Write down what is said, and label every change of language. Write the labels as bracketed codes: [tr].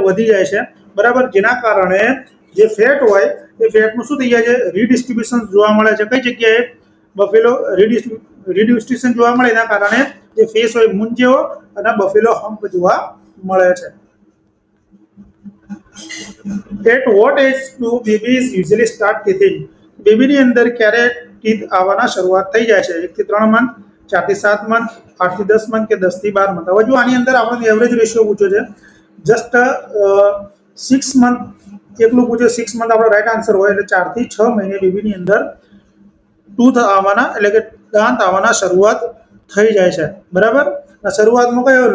[gu] વધી જાય છે, બરાબર. જેના કારણે જે ફેટ હોય એ ફેટનું શું થઈ જાય છે? રીડિસ્ટ્રીબ્યુશન જોવા મળે છે. કઈ જગ્યાએ? બફેલો રીડિસ્ટ્રીબ્યુશન જોવા મળે, એના કારણે જે ફેસ હોય મૂન જેવો અને બફેલો હમ્પ જોવા મળે છે. [en] At what age do babies usually start teething? [gu] બેબીની અંદર ક્યારે ટીથ આવવાના શરૂઆત થઈ જાય છે? 1 થી 3 મંથ, 4 થી 7 મંથ, 8 થી 10 મંથ કે 10 થી 12 મંથ. હવે જો આની અંદર આપણને એવરેજ રેશિયો પૂછ્યો છે. જસ્ટ 6 મંથ એકલું પૂછ્યું. 6 મંથ આપણો રાઈટ આન્સર હોય, એટલે 4 થી 6 મહિને બેબીની અંદર ટૂથ આવવાના એટલે કે દાંત આવવાના શરૂઆત થઈ જાય છે, બરાબર. શરૂઆતમાં કયો?